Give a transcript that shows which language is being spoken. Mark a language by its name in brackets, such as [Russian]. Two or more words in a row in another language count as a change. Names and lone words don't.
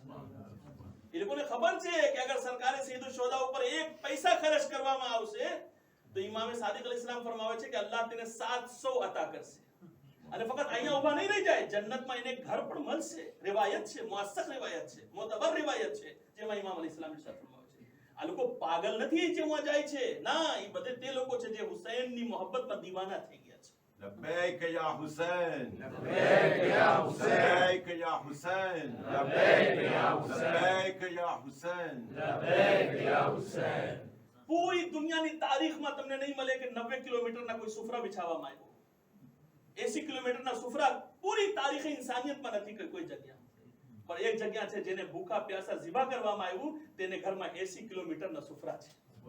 [Gujarati] એ લોકોને ખબર છે કે અગર સરકારે સીધું શોદા ઉપર એક પૈસા ખર્ચ કરવામાં આવશે તો ઇમામે સાદિક અલૈહિસ્સલામ ફરમાવે છે કે અલ્લાહ તેને 700 અતા કરશે. અને ફક્ત અહીંયા ઊભા નહીં રહી જાય, જન્નતમાં એને ઘર પણ મળશે. રિવાયત છે, મુઅસ્સક રિવાયત છે, મોતબર રિવાયત છે, જેમાં ઇમામ અલૈહિસ્સલામ ઇરશાદ ફરમાવે છે. આ લોકો પાગલ નથી જે વहाँ જાય છે. ના, એ બધે તે લોકો છે જે હુસૈનની મોહબ્બતમાં દીવાના થઈ ગયા છે. [Arabic] لبيك يا حسين لبيك يا حسين لبيك يا حسين لبيك يا حسين لبيك يا حسين لبيك يا حسين. [Gujarati] પૂરી દુનિયાની તારીખમાં તમને નહીં મળે કે 90 કિલોમીટરના કોઈ સુફરા બિછાવવામાં આવ્યો. 80 કિલોમીટરના સુફરા પૂરી તારીખે ઇન્સાનિયતમાં નથી કોઈ જગ્યા. પણ એક જગ્યા છે જેને ભૂખા પ્યાસા ઝિબા કરવામાં આવ્યું, તેને ઘરમાં 80 કિલોમીટરના સુફરા છે.